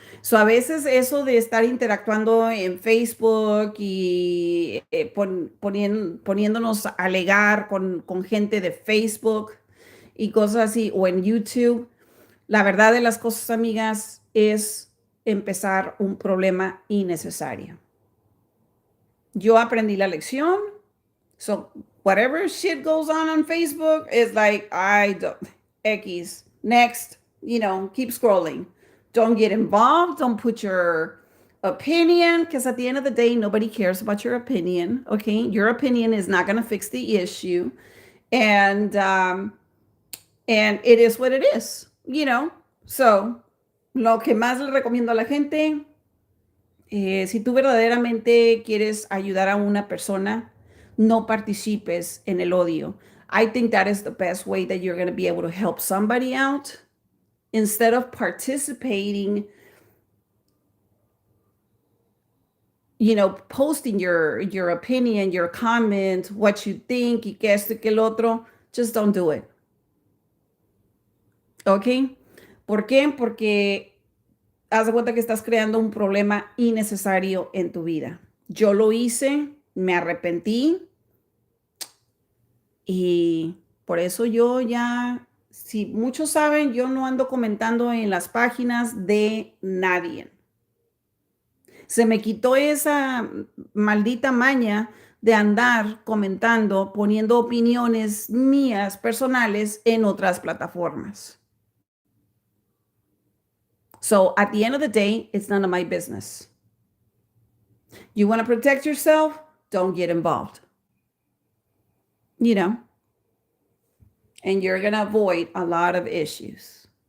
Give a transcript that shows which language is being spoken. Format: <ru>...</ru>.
<es>So, a veces eso de estar interactuando en Facebook y poniéndonos a alegar con gente de Facebook y cosas así, o en YouTube, la verdad de las cosas, amigas, es empezar un problema innecesario. Yo aprendí la lección.</es> <en>So whatever shit goes on Facebook is like, I don't, X, next, keep scrolling. Don't get involved. Don't put your opinion, because at the end of the day, nobody cares about your opinion. Okay. Your opinion is not going to fix the issue. And it is what it is.</en> <es>So, lo que más le recomiendo a la gente, si tú verdaderamente quieres ayudar a una persona, no participes en el odio.</es> <en>I think that is the best way that you're going to be able to help somebody out instead of participating, posting your opinion, your comment, what you think,</en> <es>y que esto y que el otro.</es> <en>Just don't do it.</en> <es>¿Ok? ¿Por qué? Porque haz de cuenta que estás creando un problema innecesario en tu vida. Yo lo hice, me arrepentí y por eso yo ya, si muchos saben, yo no ando comentando en las páginas de nadie. Se me quitó esa maldita maña de andar comentando, poniendo opiniones mías personales en otras plataformas.</es> <en>So at the end of the day, it's none of my business. You want to protect yourself? Don't get involved. And you're going to avoid a lot of issues.</en>